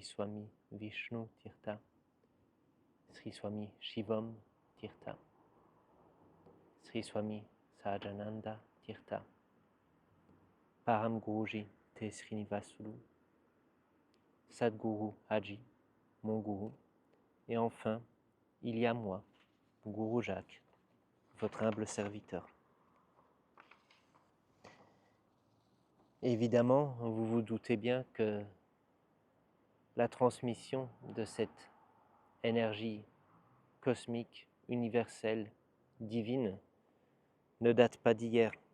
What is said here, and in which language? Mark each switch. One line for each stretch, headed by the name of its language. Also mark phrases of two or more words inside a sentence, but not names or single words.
French: Swami Vishnu Tirtha, Sri Swami Shivam Tirtha, Sri Swami Sahajananda Tirtha, Param Guruji Te Srinivasulu, Sadguru Haji, mon gourou, et enfin, il y a moi, Gourou Jacques, votre humble serviteur. Évidemment, vous vous doutez bien que la transmission de cette énergie cosmique, universelle, divine, ne date pas d'hier.